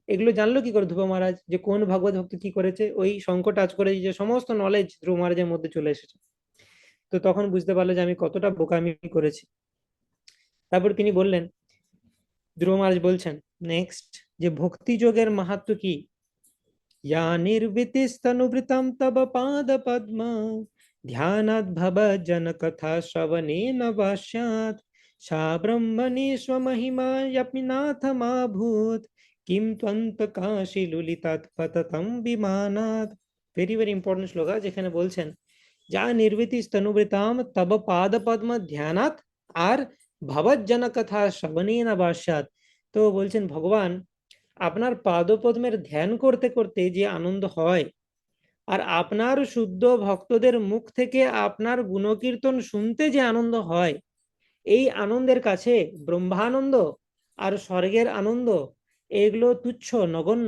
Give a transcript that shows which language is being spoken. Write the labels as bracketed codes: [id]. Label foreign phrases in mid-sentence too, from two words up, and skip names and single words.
[bn] এগুলো জানলো কি করে ধ্রুব মহারাজ যে কোন ভগবত ভক্ত কি করেছে? ওই সংকট আজ করে যে সমস্ত নলেজ ধ্রুব মহারাজের মধ্যে চলে এসেছে। তো তখন বুঝতে পারলো যে আমি কতটা বোকামি করেছি। তারপর তিনি বললেন, ধ্রুব মহারাজ বলছেন নেক্সট, যে ভক্তি যোগের মাহাত্ম্য কি। [sa] या निर्वृतिस्तनुभृतं तव पादपद्म ध्यानात् भवज्जनकथा श्रवणेन वास्यात् सा ब्रह्मणि स्वमहिमा यपि नाथमाभूत् किं त्वन्तकाशी लुलितात् पततं विमानात्। [en] very very important [bn] শ্লোক যেখানে বলছেন [sa] যা নির্বৃতি স্তনুবৃতাম তব পাদ পদ্ম ধ্যানাত [bn] আর [sa] ভবজ্জন কথা শ্রবণেন বাস্যাত। [bn] তো বলছেন ভগবান, আপনার পাদপদ্মের ধ্যান করতে করতে যে আনন্দ হয়, আর আপনার শুদ্ধ ভক্তদের মুখ থেকে আপনার গুণকীর্তন শুনতে যে আনন্দ হয়, এই আনন্দের কাছে ব্রহ্মানন্দ আর স্বর্গের আনন্দ এগুলো তুচ্ছ, নগণ্য।